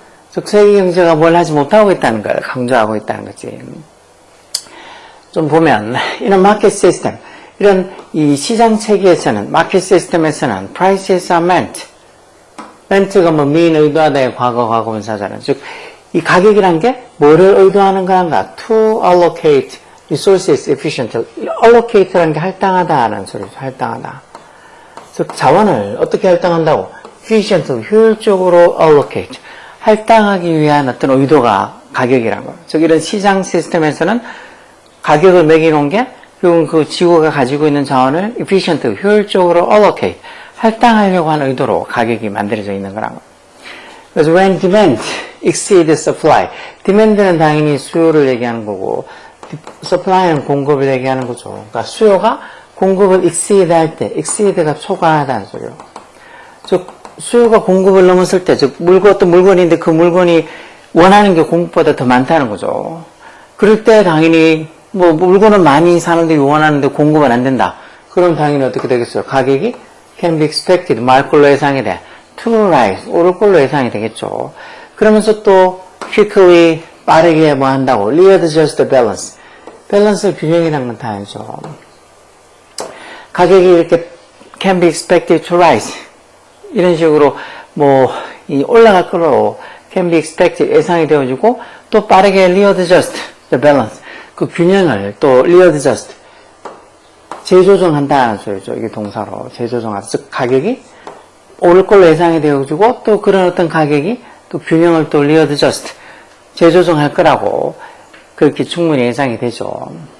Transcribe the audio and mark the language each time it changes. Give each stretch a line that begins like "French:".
Korean: 즉, 세계 경제가 뭘 하지 못하고 있다는 걸 강조하고 있다는 거지. 좀 보면, 이런 마켓 시스템, 이런 이 시장 체계에서는, 마켓 시스템에서는
English: prices are meant.
Korean: ment가 뭐 mean 의도하다의 과거분사잖아요. 즉, 이 가격이란 게 뭐를 의도하는 건가?
English: To allocate resources efficiently.
Korean: allocate라는 게 할당하다라는 소리죠. 할당하다. 즉, 자원을 어떻게 할당한다고?
English: efficiently, 효율적으로 allocate.
Korean: 할당하기 위한 어떤 의도가 가격이란 거예요. 즉, 이런 시장 시스템에서는 가격을 매겨놓은 게 결국은 그 지구가 가지고 있는 자원을 efficiently, 효율적으로 allocate. 할당하려고 하는 의도로 가격이 만들어져 있는 거란 거예요. 그래서
English: when demand exceeds supply,
Korean: demand는 당연히 수요를 얘기하는 거고, supply는 공급을 얘기하는 거죠. 그러니까 수요가 공급을 exceed 할 때, exceed가 초과하다는 소리요. 즉, 수요가 공급을 넘었을 때, 즉, 어떤 물건인데 그 물건이 원하는 게 공급보다 더 많다는 거죠. 그럴 때 당연히, 뭐, 물건은 많이 사는데 원하는데 공급은 안 된다. 그럼 당연히 어떻게 되겠어요? 가격이
English: can be expected,
Korean: 말 걸로 예상이 돼.
English: to rise,
Korean: 오를 걸로 예상이 되겠죠. 그러면서 또 quickly, 빠르게 뭐 한다고.
English: readjust the balance.
Korean: 밸런스 균형이라는 건 다 알죠. 가격이 이렇게
English: can be expected to rise.
Korean: 이런 식으로 뭐 이 올라갈 걸로
English: can be expected
Korean: 예상이 되어지고 또 빠르게
English: readjust the balance.
Korean: 그 균형을 또 readjust 재조정한다는 소리죠. 이게 동사로 재조정하다. 즉 가격이 오를 걸로 예상이 되어지고 또 그런 어떤 가격이 또 균형을 또 readjust 재조정할 거라고 그렇게 충분히 예상이 되죠.